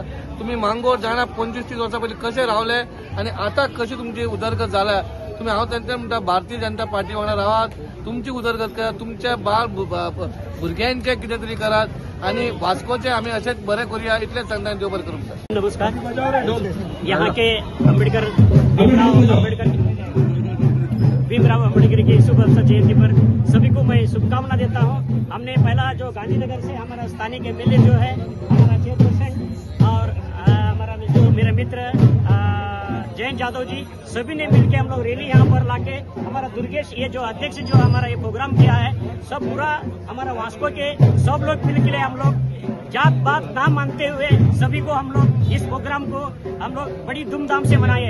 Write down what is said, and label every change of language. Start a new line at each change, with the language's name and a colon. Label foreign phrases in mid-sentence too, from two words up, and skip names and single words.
Konkani: तुम्ही मांगोर जाणा 25-30 वर्सां पयलीं कशे रावले आणि आता कशी तुमची उदरगत जाल्या। तुम्ही हांव तेंच्या म्हणटा भारतीय जनता पार्टी वांगडा रावात, तुमची उदरगत करात, तुमच्या बाळ भुरग्यांचे कितें तरी करात आणि वास्कोचे आम्ही असेच बरे करूया, इतलेच सांगता। देव बरें करूं। नमस्कार।
Hindi: यहाँ के भीमराव अम्बेडकर की शुभ अवसर जयंती पर सभी को मैं शुभकामना देता हूँ। हमने पहला जो गांधीनगर से हमारा स्थानीय एमएलए जो है हमारा चेयरपर्सन और हमारा जो मेरे मित्र जयंत यादव जी, सभी ने मिलकर हम लोग रैली यहाँ पर लाके हमारा दुर्गेश ये जो अध्यक्ष जो हमारा ये प्रोग्राम किया है, सब पूरा हमारा वास्को के सब लोग मिलकर हम लोग जात बात ना मानते हुए सभी को हम लोग इस प्रोग्राम को हम लोग बड़ी धूमधाम से मनाए।